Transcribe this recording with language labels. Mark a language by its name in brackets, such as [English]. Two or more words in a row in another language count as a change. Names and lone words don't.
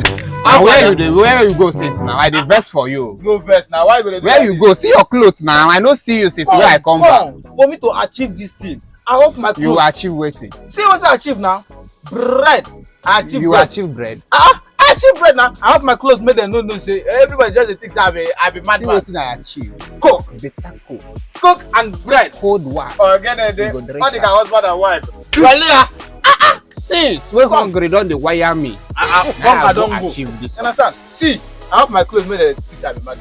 [Nigerian Pidgin] And where you go since now? I dey vex for you. Go first now. Why you gonna do Where like you this? go? See your clothes now. I no see you since where I come back. For me to achieve this thing, I off my clothes. You achieve wetin? See what I achieve now? Bread. I achieve You bread. achieve bread. I achieve bread now. I have my clothes made them no say everybody just dey think say I be See madman. wetin I achieve. Coke, Better cook. coke and bread. Cold one. Again, You go drink all the am. husband and wife. Since wey hungry don dey wire me. I Now don't go go. achieve this You one. understand? See, I have my clothes made them think I be madman.